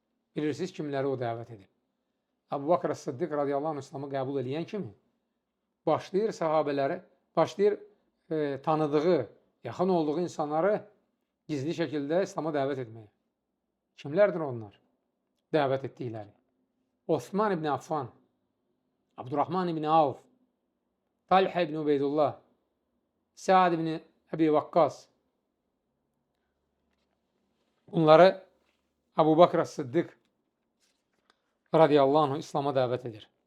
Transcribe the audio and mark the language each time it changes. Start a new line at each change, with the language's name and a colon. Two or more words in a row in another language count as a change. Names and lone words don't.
Azerbaijani: Bilirsiniz kimləri o dəvət edir. Əbu Bakr As-Siddiq
Arabic: رضي الله عنه
Azerbaijani: İslamı qəbul edən kimi başlayır sahabələri, başlayır tanıdığı, yaxın olduğu insanları gizli şəkildə İslam'a dəvət etməyə. Kimlərdir onlar? Dəvət etdikləri. Osman ibn Affan, Abdurrahman ibn Avf, Talha ibn Ubeydullah, Sa'd ibn Əbi Vakkas. Bunları Əbu Bakr As-Siddiq
Arabic: رضي الله عنه
Azerbaijani: İslam'a dəvət edir.